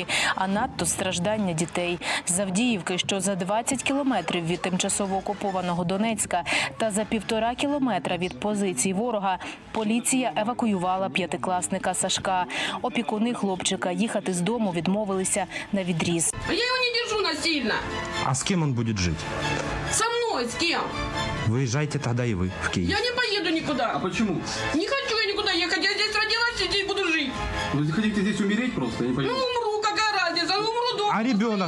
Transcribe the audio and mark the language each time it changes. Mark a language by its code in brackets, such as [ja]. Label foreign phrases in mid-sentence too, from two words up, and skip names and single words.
[uk] А надто страждання дітей. З Авдіївки, що за 20 кілометрів від тимчасово окупованого Донецька та за 1,5 кілометра від позицій ворога, поліція евакуювала 5-класника Сашка. Опікуни хлопчика їхати з дому відмовилися на відріз. Я його не держу насильно. [ru] А с кем он будет жить? Со мной, с кем? Выезжайте тогда и вы в Киев. Я не поеду никуда. А почему? Не хочу я никуда ехать. Я здесь родилась и здесь буду жить. Вы хотите здесь умереть просто? Я не Ну, умру, какая разница? Ну, умру дома, А ребенок?